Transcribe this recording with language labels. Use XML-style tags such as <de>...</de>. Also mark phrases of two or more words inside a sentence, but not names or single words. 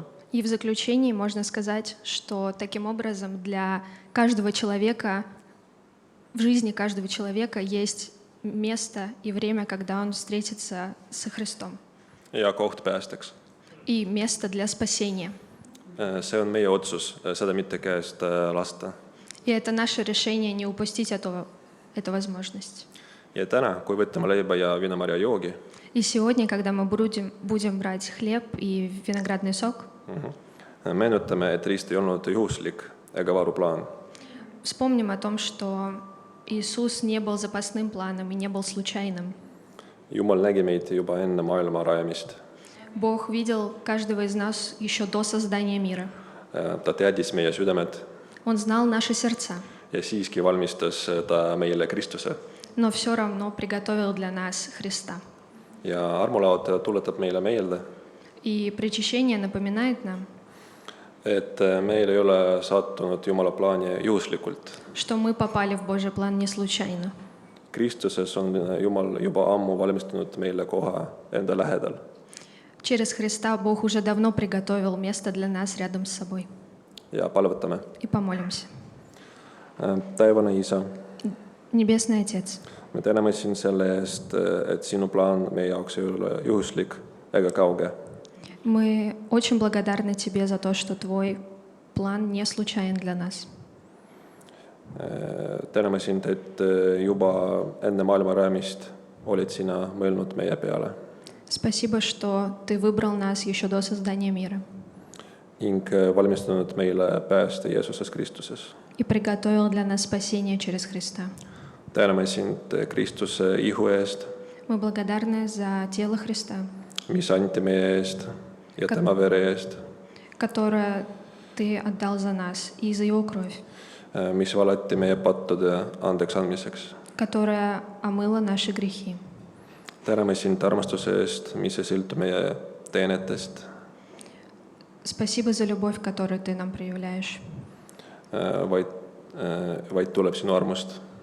<ru>И в заключении можно сказать, что таким образом для каждого человека, в жизни каждого человека есть место и время, когда он встретится со Христом.</ru> <et>Ja koht päästeks.</et> <ru>И место для спасения.</ru> <et>See on meie otsus, seda mitte käest lasta.</et> <ru>И это наше решение не упустить эту возможность.</ru> <et>Ja täna, kui võtame leiba ja viinamarja joogi,</et> <ru>И сегодня, когда мы будем брать хлеб и виноградный сок,</ru> <et>meenutame, et rist ei olnud juhuslik ega varuplaan.</et> <ru>вспомним о том, что Иисус не был запасным планом и не был случайным.</ru> <et>Jumal nägi meid juba enne maailma rajamist.</et> <ru>Бог видел каждого из нас еще до создания мира.</ru> <et>Ta teadis meie südamed</et> <ru>Он знал наши сердца,</ru> <et>ja siiski valmistas ta meile Kristuse.</et> <ru>но все равно приготовил для нас Христа.</ru> <et>Ja armulaud tuletab meile meelde,</et> <ru>И причащение напоминает нам,</ru> <et>et meil ei ole sattunud Jumala plaani juhuslikult.</et> <ru>что мы попали в Божий план не случайно.</ru> <et>Kristuses on Jumal juba ammu valmistanud meile koha enda lähedal.</et> <ru>Через Христа Бог уже давно приготовил место для нас рядом с собой.</ru> <et>Ja palvetame.</et> <ru>И помолимся.</ru> <et>Taevane Isa,</et> <ru>Небесный Отец,</ru> <et>me täname sind selle eest, et sinu plaan meie jaoks ei ole juhuslik ega kauge.</et> <ru>мы очень благодарны Тебе за то, что Твой план не случайен для нас.</ru> <et>Täname sind, et juba enne maailma rajamist olid sina mõelnud meie peale</et> <ru>Спасибо, что Ты выбрал нас еще до создания мира</ru> <et>ning valmistanud meile pääste Jeesuses Kristuses.</et> <ru>и приготовил для нас спасение через Христа.</ru> <et>Täname sind Kristuse ihu eest,</et> <ru>Мы благодарны за тело Христа,</ru> <et>mis anti meie eest ja tema vere eest,</et> <ru>которое Ты отдал за нас, и за Его кровь,</ru> <et>mis valati meie pattude andeks andmiseks.</et> <ru>которая омыла наши грехи.</ru> <et>Täname sind armastuse eest, mis ei sõltu meie teenetest,</et> <ru>Спасибо за любовь, которую Ты нам проявляешь,</ru> <et>vaid tuleb sinu armust.</et>